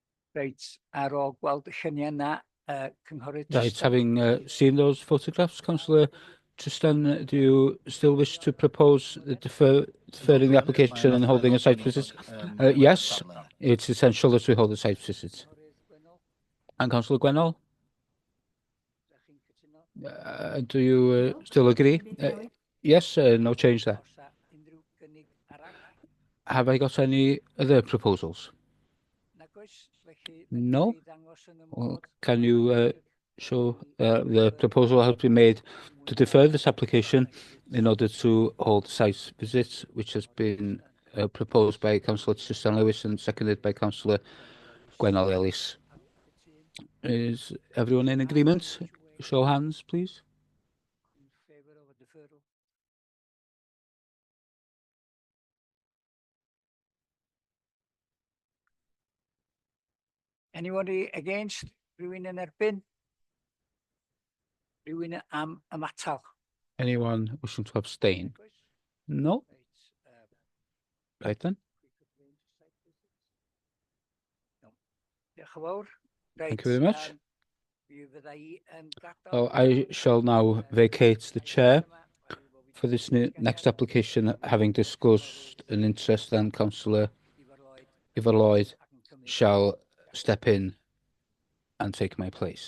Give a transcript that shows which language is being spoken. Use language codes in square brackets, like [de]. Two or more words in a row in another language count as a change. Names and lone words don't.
[cy] Reit, ar ôl gweld y lluniau yna, cynghorydd [en] Right, Trystan. having seen those photographs, Councillor Tristan, do you still wish to propose deferring the application and holding a site visit? Yes, it's essential that we hold a site visit. And Councillor Gwennol? Do you still agree? Yes, no change there. [cy] Oes 'na unrhyw gynnig arall? [en] Have I got any other proposals? [cy] Nag oes, felly [en] No. [cy] fedrwch chi ddangos yn y [en] Well, [cy] modd. [en] can you show the proposal has been made to defer this application in order to hold site visit, which has been proposed by Councillor Tristan Lewis and seconded by Councillor Gwennol Ellis. Is everyone in agreement? Show hands, please. In favour of a deferral. Anybody against? [cy] Rhywun yn erbyn? Rhywun am ymatal? [en] Anyone wishing to abstain? No? Right then. [cy] Diolch yn fawr. [en] Thank you very much. [cy] Mi fydda i yn gadael- [en] Well, I shall now vacate the chair for this next application, having disclosed an interest, then Councillor Ifor Lloyd shall step in and take my place.